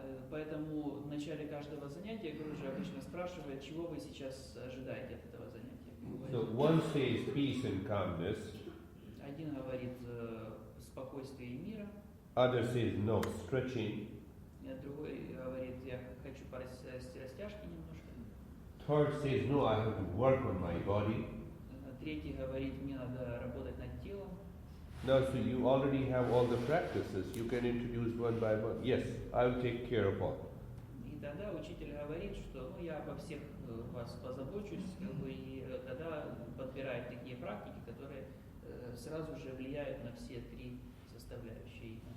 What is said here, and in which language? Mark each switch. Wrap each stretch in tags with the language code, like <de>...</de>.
<ru>Поэтому в начале каждого занятия Гуру обычно спрашивает, чего вы сейчас ожидаете от этого занятия.</ru> <en>So one says peace and calmness.</en> <ru>Один говорит спокойствие и мира.</ru> <en>Other says no, stretching.</en> <ru>Другой говорит, я хочу порасти растяжки немножко.</ru> <en>Third says no, I have to work on my body.</en> <ru>Третий говорит, мне надо работать над телом.</ru> <en>Now, so you already have all the practices. You can introduce one by one. Yes, I will take care of all.</en> <ru>И тогда учитель говорит, что я обо всех вас позабочусь, и тогда подбирает такие практики, которые сразу же влияют на все три составляющие.</ru>